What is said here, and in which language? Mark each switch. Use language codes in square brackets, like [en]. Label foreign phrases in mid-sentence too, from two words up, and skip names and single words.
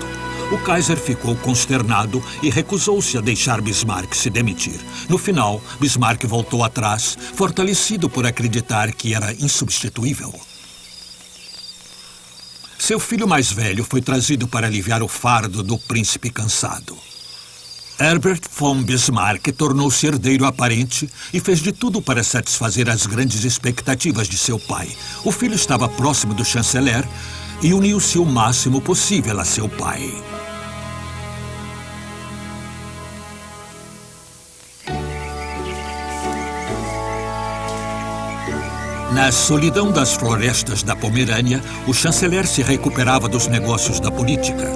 [pt] O Kaiser ficou consternado e recusou-se a deixar Bismarck se demitir. No final, Bismarck voltou atrás, fortalecido por acreditar que era insubstituível. Seu filho mais velho foi trazido para aliviar o fardo do príncipe cansado. Herbert von Bismarck tornou-se herdeiro aparente e fez de tudo para satisfazer as grandes expectativas de seu pai. O filho estava próximo do chanceler e uniu-se o máximo possível a seu pai. Na solidão das florestas da Pomerânia, o chanceler se recuperava dos negócios da política.